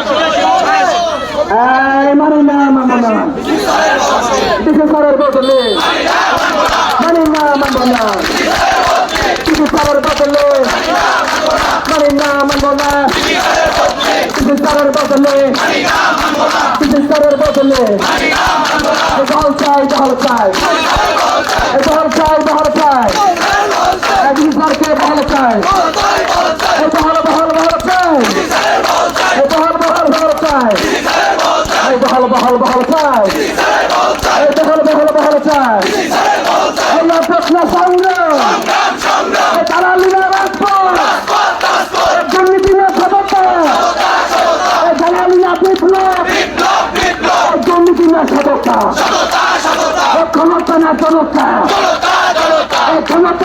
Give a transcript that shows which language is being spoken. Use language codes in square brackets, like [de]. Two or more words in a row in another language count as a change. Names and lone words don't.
[bn] মানি না মানব না, ডিসি স্যারের বদলে মানি না মানব না, ডিসি স্যারের বদলে মানি না মানব না, ডিসি স্যারের বদলে ডিসি স্যারের বদলে দল চাই দল চাই দল চাই দল চাই ডিসি স্যারকে বহল চাই বহল বহল বহল চাই বহল বহল বহল চাই বহল বহল বহল চাই বহল বহল বহল চাই প্রশ্ন সংগ্রাম দালালি না রাজপথ দুর্নীতি না সততা দালালি না বিপ্লব দুর্নীতি না সততা ক্ষমতা না জনতা, এই ক্ষমতা